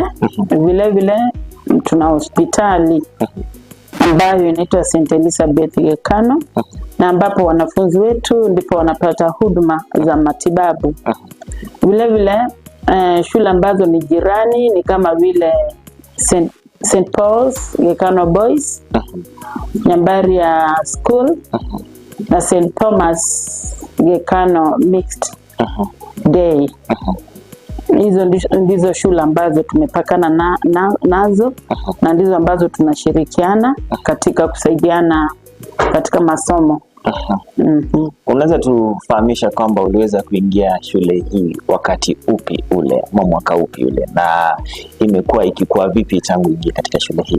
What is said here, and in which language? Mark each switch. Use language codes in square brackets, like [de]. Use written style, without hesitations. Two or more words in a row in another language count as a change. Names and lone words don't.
[sw] Vile vile tuna hospitali ambayo inaitwa St. Elizabeth Gekano na ambapo wanafunzi wetu ndipo wanapata huduma za matibabu. Vile vile shule ambazo ni jirani ni kama vile St. Paul's Gekano Boys, Nyambaria School na St. Thomas Gekano Mixed Day. Hizo ndizo shule ambazo tumepakana nazo na ndizo ambazo tunashirikiana katika kusaidiana katika masomo. Unaweza tufahamisha kwamba uliweza kuingia shule hii wakati upi ule, mwaka upi ule, na imekuwa ikikuwa vipi tangu ingia katika shule hii?